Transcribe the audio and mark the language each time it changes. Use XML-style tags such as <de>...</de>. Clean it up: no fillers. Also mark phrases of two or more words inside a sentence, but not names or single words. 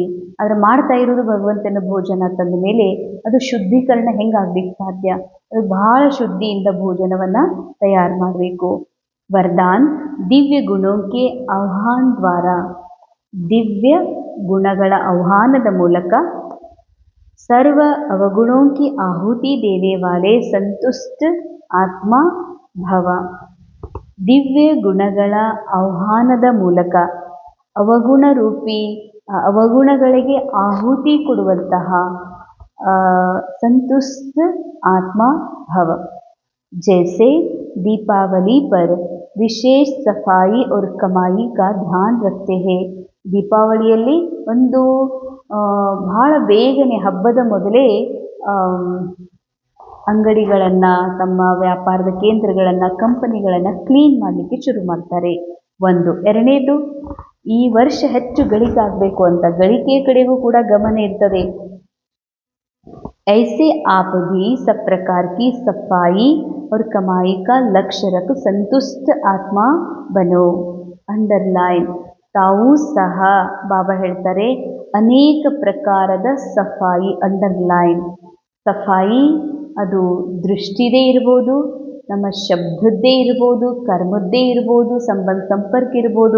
<kn>ಆದರೆ ಮಾಡ್ತಾ ಇರೋದು ಭಗವಂತನ ಭೋಜನ ತಂದ ಮೇಲೆ ಅದು ಶುದ್ಧೀಕರಣ ಹೆಂಗಾಗ್ಲಿಕ್ಕೆ ಸಾಧ್ಯ? ಅದು ಬಹಳ ಶುದ್ಧಿಯಿಂದ ಭೋಜನವನ್ನು ತಯಾರು ಮಾಡಬೇಕು.</kn> <hi>वरदान दिव्य गुणों के आह्वान द्वारा,</hi> <kn>ದಿವ್ಯ ಗುಣಗಳ ಆಹ್ವಾನದ ಮೂಲಕ ಸರ್ವ</kn> <hi>ಅವಗುಣೋं की आहुति देने वाले संतुष्ट आत्मा भव.</hi> <kn>ದಿವ್ಯ ಗುಣಗಳ ಆಹ್ವಾನದ ಮೂಲಕ ಅವಗುಣಗಳಿಗೆ ಆಹುತಿ ಕೊಡುವಂತಹ</kn> <hi>संतुष्ट आत्मा भव. जैसे दीपावली पर विशेष सफाई और कमाई का ध्यान रखते हैं.</hi> <kn>ದೀಪಾವಳಿಯಲ್ಲಿ ಒಂದು ಬಹಳ ಬೇಗನೆ ಹಬ್ಬದ ಮೊದಲೇ ಅಂಗಡಿಗಳನ್ನು, ತಮ್ಮ ವ್ಯಾಪಾರದ ಕೇಂದ್ರಗಳನ್ನು, ಕಂಪನಿಗಳನ್ನು ಕ್ಲೀನ್ ಮಾಡಲಿಕ್ಕೆ ಶುರು ಮಾಡ್ತಾರೆ. ಒಂದು. ಎರಡನೇದು, ಈ ವರ್ಷ ಹೆಚ್ಚು ಗಳಿಕೆ ಆಗಬೇಕು ಅಂತ ಗಳಿಕೆಯ ಕಡೆಗೂ ಕೂಡ ಗಮನ ಇರ್ತದೆ.</kn> <hi>ऐसे आप भी सब प्रकार की सफाई और कमाई का लक्ष्य रख संतुष्ट आत्मा बनो.</hi> <kn>ಅಂಡರ್ಲೈನ್. ತಾವೂ ಸಹ ಬಾಬಾ ಹೇಳ್ತಾರೆ ಅನೇಕ ಪ್ರಕಾರದ ಸಫಾಯಿ. ಅಂಡರ್ಲೈನ್. ಸಫಾಯಿ ಅದು ದೃಷ್ಟಿದೇ ಇರ್ಬೋದು, ನಮ್ಮ ಶಬ್ದದ್ದೇ ಇರ್ಬೋದು, ಕರ್ಮದ್ದೇ ಇರ್ಬೋದು, ಸಂಪರ್ಕ ಇರ್ಬೋದು.</kn>